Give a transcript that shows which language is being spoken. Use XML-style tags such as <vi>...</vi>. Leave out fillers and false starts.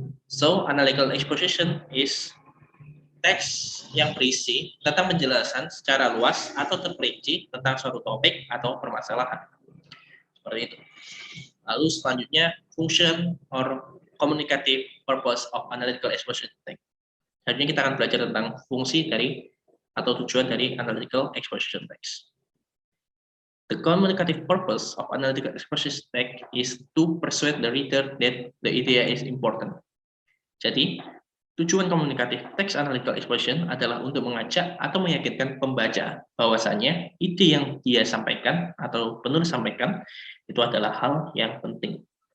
<en>So analytical exposition is</en> <id>teks yang berisi tentang penjelasan secara luas atau terperinci tentang suatu topik atau permasalahan. Seperti itu. Lalu selanjutnya</id> <en>function or communicative purpose of analytical exposition text.</en> <id>Selanjutnya kita akan belajar tentang fungsi dari atau tujuan dari analytical exposition text.</id> <en>The communicative purpose of analytical exposition text is to persuade the reader that the idea is important.</en> <id>Jadi, tujuan komunikatif teks analytical exposition adalah untuk mengajak atau meyakinkan pembaca bahwasanya ide yang dia sampaikan atau penulis sampaikan itu adalah hal yang penting.</id>